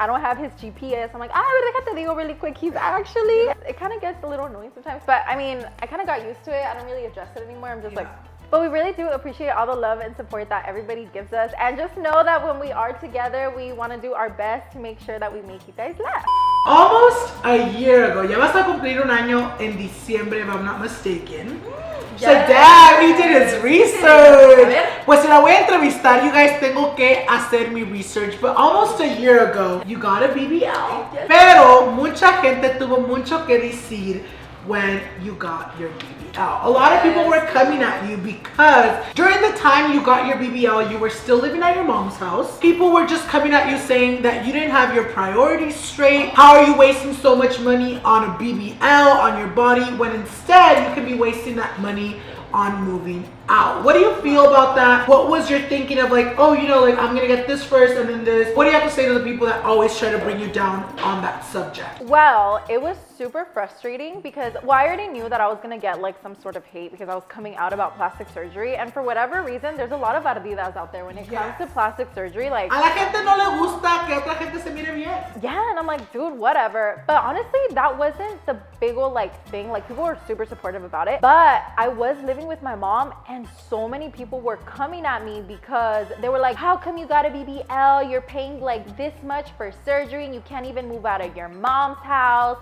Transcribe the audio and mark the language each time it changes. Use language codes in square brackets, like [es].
[en] I don't have his GPS. I'm like, déjate digo really quick. He's actually, it kind of gets a little annoying sometimes. But I mean, I kind of got used to it. I don't really address it anymore. I'm just like, but we really do appreciate all the love and support that everybody gives us. And just know that when we are together, we want to do our best to make sure that we make you guys laugh. [es] Almost a year ago, ya vas a cumplir un año en diciembre, if I'm not mistaken. [en] So dad, he did his research. [es] Pues si la voy a entrevistar, you guys, tengo que hacer mi research. [en] But almost a year ago, you got a BBL. Pero mucha gente tuvo mucho que decir when you got your BBL. A lot of people were coming at you because during the time you got your BBL, you were still living at your mom's house. People were just coming at you saying that you didn't have your priorities straight. How are you wasting so much money on a BBL, on your body, when instead you could be wasting that money on moving out? What do you feel about that? What was your thinking of like, oh, you know, like I'm gonna get this first and then this? What do you have to say to the people that always try to bring you down on that subject? Well, it was super frustrating because, well, I already knew that I was gonna get like some sort of hate because I was coming out about plastic surgery, and for whatever reason, there's a lot of ardidas out there when it comes to plastic surgery. Like, [es] a la gente no le gusta que otra gente se mire bien. [en] Yeah, and I'm like, dude, whatever. But honestly, that wasn't the big old like thing. Like, people were super supportive about it, but I was living with my mom, and so many people were coming at me because they were like, how come you got a BBL? You're paying like this much for surgery and you can't even move out of your mom's house.